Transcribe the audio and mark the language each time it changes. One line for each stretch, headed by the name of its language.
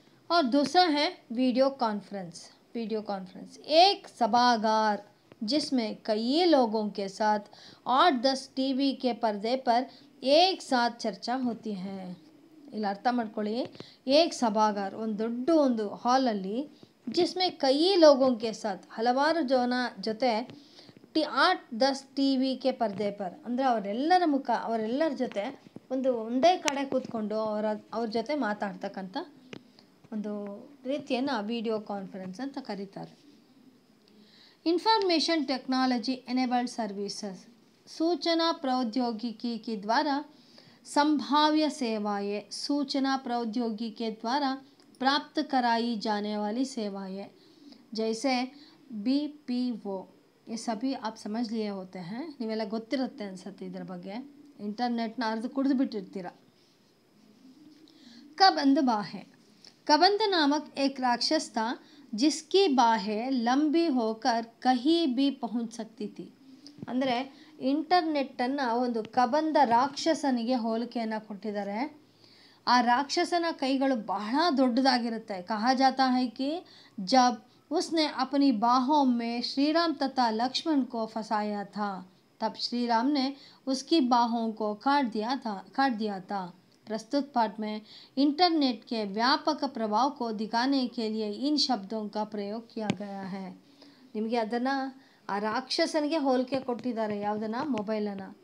Hindi: और दूसरा है वीडियो कॉन्फ्रेंस। वीडियो कॉन्फ्रेंस एक सभागार जिसमें कई लोगों के साथ 8-10 टीवी के पर्दे पर एक साथ चर्चा होती है.
Kannada: ಇಲ್ಲಿ ಅರ್ಥ ಮಾಡ್ಕೊಳ್ಳಿ,
Hindi: ಏಕ್ ಸಭಾಗಾರ್
Kannada: ಒಂದು ದೊಡ್ಡ ಒಂದು ಹಾಲಲ್ಲಿ
Hindi: ಜಿಸ್ಮೆ ಕೈ ಲೋಗೋಂ ಕೆ ಸಾಥ್
Kannada: ಹಲವಾರು ಜನ ಜೊತೆ
Hindi: 8-10 ಟಿವಿ ಕೆ ಪರ್ದೆ ಪರ್
Kannada: ಅಂದರೆ ಅವರೆಲ್ಲರ ಜೊತೆ ಒಂದೇ ಕಡೆ ಕೂತ್ಕೊಂಡು ಅವ್ರ ಜೊತೆ ಮಾತಾಡ್ತಕ್ಕಂಥ ಒಂದು ರೀತಿಯನ್ನು ವಿಡಿಯೋ ಕಾನ್ಫರೆನ್ಸ್ ಅಂತ ಕರೀತಾರೆ.
Hindi: इंफॉर्मेशन टेक्नोलॉजी एनेबल्ड सर्विसेज सूचना प्रौद्योगिकी के द्वारा संभाव्य सेवाएं, सूचना प्रौद्योगिकी के द्वारा प्राप्त कराई जाने वाली सेवाएं जैसे BPO, ये सभी आप समझ लिए होते हैं.
Kannada: ನೀವೆಲ್ಲ ಗೊತ್ತಿರುತ್ತೆ ಅನ್ಸುತ್ತೆ ಇದರ ಬಗ್ಗೆ. ಇಂಟರ್ನೆಟ್ನ ಅರ್ಧ ಕುಡಿದು ಬಿಟ್ಟಿರ್ತೀರ.
Hindi: कबंध बाहें। कबंध नामक एक राक्षस था जिसकी बाहें लंबी होकर कहीं भी पहुंच सकती थी.
Kannada: ಅಂದರೆ ಇಂಟರ್ನೆಟ್ಟನ್ನು ಒಂದು ಕಬಂಧ ರಾಕ್ಷಸನಿಗೆ ಹೋಲಿಕೆಯನ್ನು ಕೊಟ್ಟಿದ್ದಾರೆ. ಆ ರಾಕ್ಷಸನ ಕೈಗಳು ಬಹಳ ದೊಡ್ಡದಾಗಿರುತ್ತೆ.
Hindi: कहा जाता है कि जब उसने अपनी बाहों में श्री राम तथा लक्ष्मण को फंसाया था तब श्री राम ने उसकी बाहों को काट दिया था. प्रस्तुत पाठ में इंटरनेट के व्यापक प्रभाव को दिखाने के लिए इन शब्दों का प्रयोग किया गया है.
Kannada: ನಿಮಗೆ ಅದನ್ನು ಆ ರಾಕ್ಷಸನಿಗೆ ಹೋಲಿಕೆ ಕೊಟ್ಟಿದ್ದಾರೆ. ಯಾವುದನ್ನು? ಮೊಬೈಲನ್ನು.